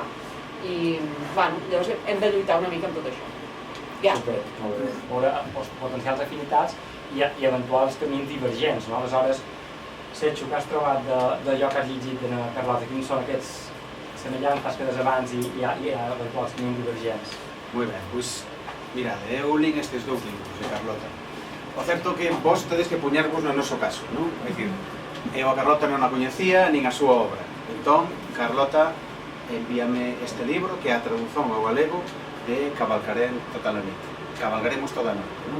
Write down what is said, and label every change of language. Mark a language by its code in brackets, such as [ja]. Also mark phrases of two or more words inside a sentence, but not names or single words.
[ca] I, bueno, llavors hem de lluitar una mica amb tot això. Ja. Veure els potencials afinitats i eventuals camins divergents, no? Aleshores, Setxo, que has trobat d'allò que has llegit de Carlota, quins són aquests semellants que des abans i eventuals camins divergents? [gl] Moi ben, pois, mirade, eu lín estes dous libros de Carlota. O certo que vos tedes que poñervos no noso caso, non? É dicir, eu a Carlota non a coñecía, nin a súa obra. Entón, Carlota envíame este libro, que é a tradución ao galego de Cabalgaremos toda a noite, non?